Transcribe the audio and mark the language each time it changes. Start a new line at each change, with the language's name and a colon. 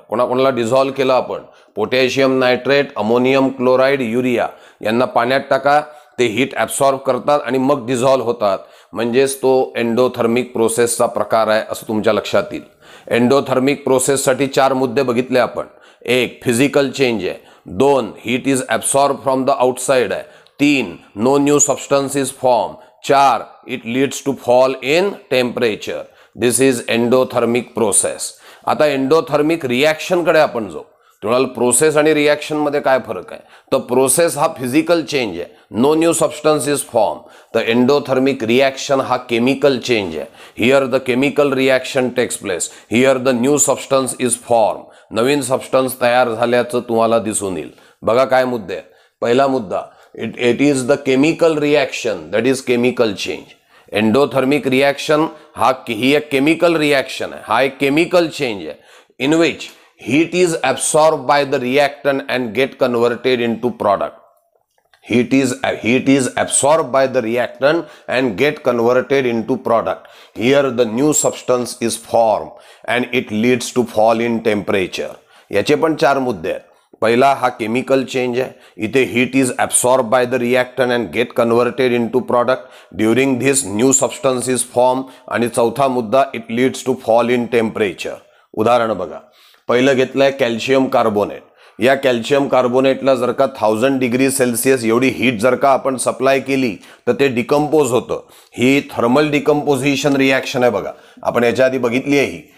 Marathi: कोणाकोणाला डिझॉल्व केलं आपण? Potassium nitrate, ammonium chloride, urea यांना पाण्यात टाका, ते हीट ॲब्सॉर्ब करतात आणि मग डिझॉल्व होतात, म्हणजेच तो एंडोथर्मिक प्रोसेसचा प्रकार आहे असं तुमच्या लक्षात येईल। एंडोथर्मिक प्रोसेससाठी चार मुद्दे बघितले आपण। एक, फिजिकल चेंज आहे।
English: दोन, heat is absorb from the outside आहे। तीन, no new substance is form. चार, it leads to fall in temperature. This is endothermic process.
Marathi: आता एंडोथर्मिक रिॲक्शनकडे आपण जाऊ। तुम्हाला प्रोसेस आणि रिॲक्शन मध्ये काय फरक आहे? तर प्रोसेस हा फिजिकल चेंज आहे,
English: No new substance is form.
Marathi: तर एंडोथर्मिक रिॲक्शन हा केमिकल चेंज आहे।
English: Here the chemical reaction takes place, here the new substance is form.
Marathi: Naveen substance तयार झाल्याचं तुम्हाला दिसून येईल। बघा काय मुद्दे आहेत। पहिला मुद्दा,
English: It is the chemical reaction that is chemical change.
Marathi: Endothermic reaction ही एक केमिकल रिॲक्शन आहे, हा एक केमिकल चेंज आहे in which
English: heat is absorbed by the reactant and get converted into product. Heat is absorbed by the reactant and get converted into product. Here the new substance is formed and it leads to fall in temperature.
Marathi: याचे पण 4 मुद्दे आहेत. पहिला हा chemical change आहे. इथे
English: Heat is absorb by the reactant and get converted into product. During this new substance is form.
Marathi: आणि चौथा मुद्दा
English: It leads to fall in temperature.
Marathi: उदाहरण बघा. पहिलं घेतलंय कॅल्शियम कार्बोनेट. या कॅल्शियम कार्बोनेटला जर का 1000 डिग्री सेल्सिअस एवढी हीट जर का आपण सप्लाय केली तर ते डिकम्पोज होतं. ही थर्मल डिकम्पोजिशन रिॲक्शन आहे बघा. आपण याच्या आधी बघितली आहे ही.